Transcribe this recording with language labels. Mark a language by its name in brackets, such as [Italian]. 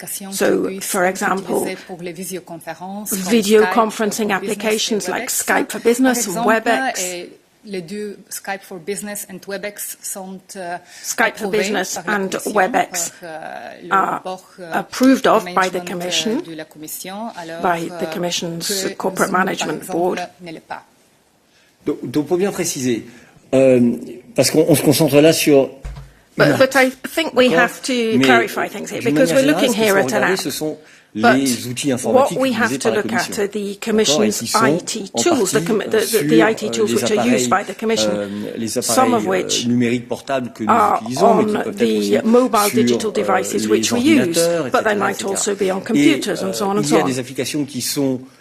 [English] So, for example, video conferencing applications like Skype for Business and WebEx, [French] les deux, Skype for Business and WebEx, sont [English] Skype for Business and WebEx are approved of by the Commission, by the Commission's Corporate Management Board. [French] Donc, pour bien préciser, parce qu'on se concentre là sur... [English] But I think we have to clarify things here, because we're looking here at an app. But what we have to look at are the Commission's IT tools, the IT tools which are used by the Commission, some of which are on the mobile digital devices which we use, but they might also be on computers and so on and so on.